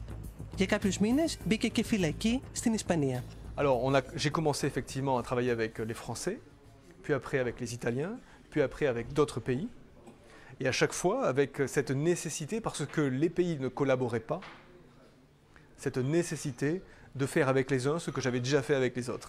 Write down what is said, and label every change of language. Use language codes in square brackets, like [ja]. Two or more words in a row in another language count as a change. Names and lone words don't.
[el] Για κάποιους μήνες μπήκε και φυλακή στην Ισπανία. [fr] Alors, j'ai commencé effectivement à travailler avec les Français, puis après avec les Italiens, puis après avec d'autres pays. Et à chaque fois avec cette nécessité, parce que les pays ne collaboraient pas, cette nécessité de faire avec les uns ce que j'avais déjà fait avec les autres.